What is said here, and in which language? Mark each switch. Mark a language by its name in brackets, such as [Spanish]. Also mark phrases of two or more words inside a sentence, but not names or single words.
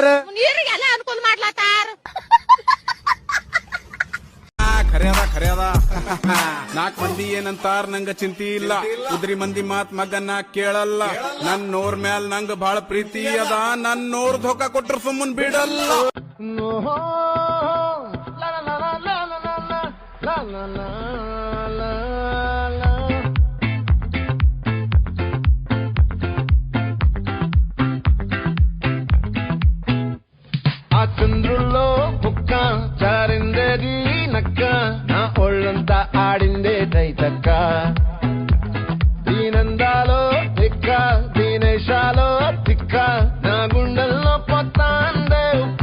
[Kannada] ನೀರಿಗೆ ಎಲ್ಲ ಅನುಕೂಲ ಮಾಡ್ಲತ್ತಾರ. ಖರ್ಯಾದ 4 ಮಂದಿ ಏನಂತಾರ ನಂಗ ಚಿಂತಿ ಇಲ್ಲ, ಉದ್ರಿ ಮಂದಿ ಮಾತ್ ಮಗನ ಕೇಳಲ್ಲ, ನನ್ನೋರ್ ಮ್ಯಾಲ್ ನಂಗ ಬಹಳ ಪ್ರೀತಿ ಅದ, ನನ್ನೋರ್ ಧೋಕಾ ಕೊಟ್ರ ಸುಮ್ಮನ್ ಬಿಡಲ್ಲ. [Telugu] ఆ చంద్రుల్లో బుక్క చారిందేది నక్క, నా ఒళ్ళంతా ఆడిందే తైతక్క, దీనందాలో తిక్క, దీనేశాలో తిక్క, నా గుండెల్లో పొత్తాందే ఉక్క.